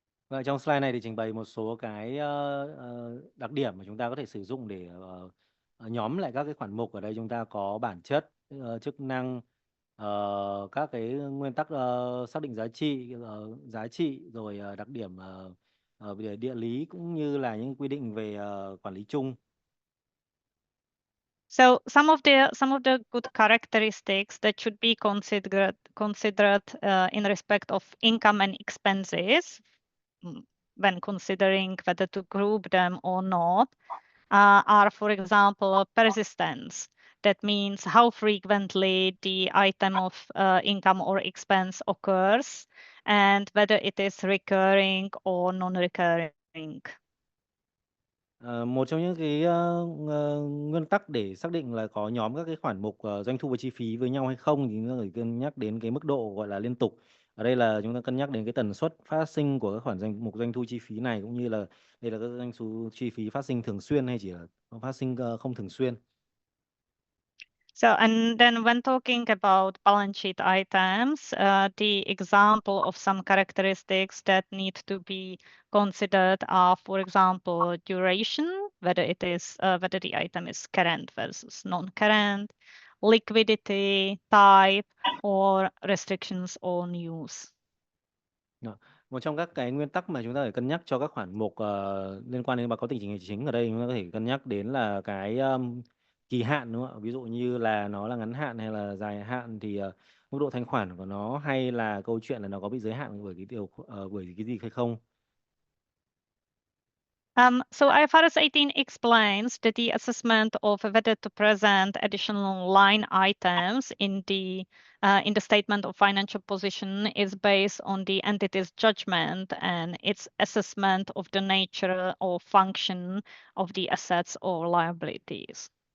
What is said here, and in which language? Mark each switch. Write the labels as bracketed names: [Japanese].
[Vietnamese] Và trong slide này thì trình bày một số cái đặc điểm mà chúng ta có thể sử dụng để nhóm lại các cái khoản mục. Ở đây chúng ta có bản chất, chức năng, các cái nguyên tắc xác định giá trị, rồi đặc điểm về địa lý, cũng như là những quy định về quản lý chung. [English] So some of the good characteristics that should be considered in respect of income and expenses when considering whether to group them or not are, for example, persistence. That means how frequently the item of income or expense occurs and whether it is recurring or non-recurring. [Vietnamese] Một trong những cái nguyên tắc để xác định là có nhóm các cái khoản mục doanh thu và chi phí với nhau hay không thì chúng ta phải cân nhắc đến cái mức độ gọi là liên tục. Ở đây là chúng ta cân nhắc đến cái tần suất phát sinh của các khoản mục doanh thu chi phí này, cũng như là đây là các doanh thu chi phí phát sinh thường xuyên hay chỉ là phát sinh không thường xuyên. [English] So, and then when talking about balance sheet items, the example of some characteristics that need to be considered are, for example, duration, whether the item is current versus non-current, liquidity, type, or restrictions on use. [Vietnamese] Một trong các cái nguyên tắc mà chúng ta phải cân nhắc cho các khoản mục liên quan đến báo cáo tình hình tài chính, ở đây chúng ta có thể cân nhắc đến là cái kỳ hạn, đúng không ạ? Ví dụ như là nó là ngắn hạn hay là dài hạn, thì mức độ thanh khoản của nó, hay là câu chuyện là nó có bị giới hạn bởi cái gì hay không. [English] So IFRS 18 explains that the assessment of whether to present additional line items in the statement of financial position is based on the entity's judgment and its assessment of the nature or function of the assets or liabilities.